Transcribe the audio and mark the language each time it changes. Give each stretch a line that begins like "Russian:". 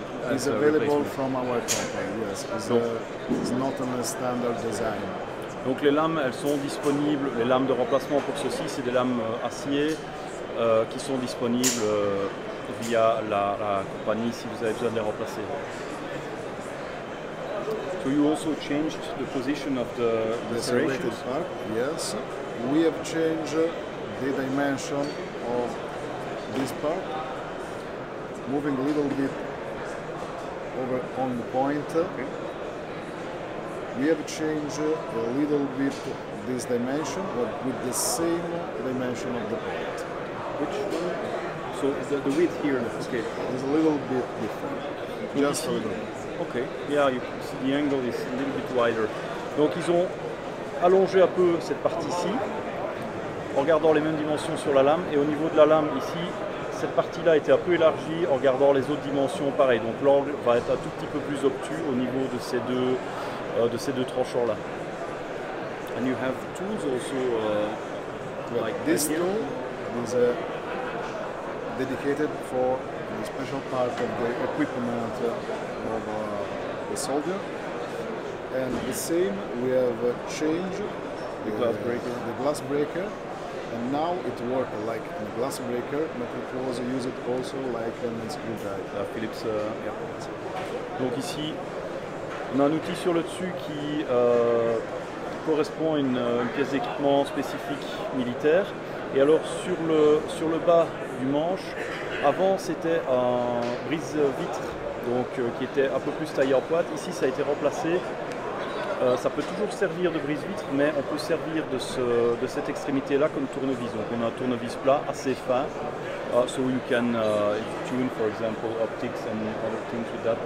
English: It's available from our company. Yes, it's not on a standard design.
French: Donc les lames, elles sont disponibles. Les lames de remplacement pour ceci, c'est des lames acier qui sont disponibles via la compagnie si vous avez besoin de les remplacer.
English: So you also changed the position of the serrations? Part, yes. We have changed the dimension of this part, moving a little bit over on the point. Okay. We have changed a little bit this dimension, but with the same dimension of the point. Which one? So the width here, okay, is a little bit different. Just a little bit. Okay, yeah, you see the angle is a little bit wider.
French: Donc ils ont allongé un peu cette partie-ci en gardant les mêmes dimensions sur la lame, et au niveau de la lame ici, cette partie-là était un peu élargie en gardant les autres dimensions pareil. Donc l'angle va être un tout petit peu plus obtus au niveau de ces deux tranchants-là.
English: And you have tools also like this tool is dedicated for the special part of the equipment of the soldier, and the same we have changed the glass breaker, and now it works like a glass breaker, but it was used also like a screwdriver. Philips, yeah.
French: Donc ici, on a un outil sur le dessus qui correspond à une pièce d'équipement spécifique militaire. Et alors sur le bas du manche, avant c'était un brise-vitre, donc qui était un peu plus taillé en pointe. Ici ça a été remplacé. Ça peut toujours servir de brise-vitre, mais on peut servir de cette extrémité-là comme tournevis. Donc on a un tournevis plat assez fin.
English: So you can tune, for example, optics and other things with that.